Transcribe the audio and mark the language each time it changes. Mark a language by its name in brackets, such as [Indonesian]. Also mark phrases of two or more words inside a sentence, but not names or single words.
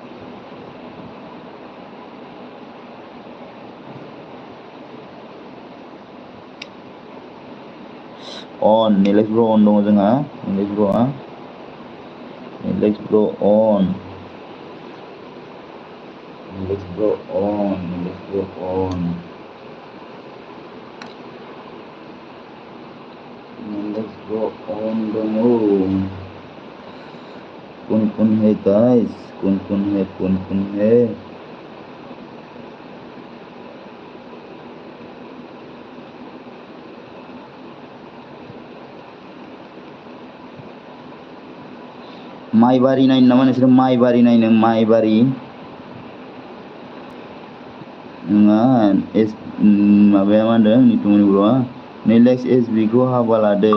[Bodo] अन निलेक्स ब्र अन दङ जोंहा, निलेक्स ब्र'आ अन। निलेक्स ब्र अन दङ। [Hindi] कौन है गाइस? कौन है? [Bodo] माइबारि नायनो नामा नोंसोर? माइबारि नायनो माइबारि? नङा माबाया मा होनदों नितुमनि ब्र'आ निलेक्स SB खौ हाबा लादो।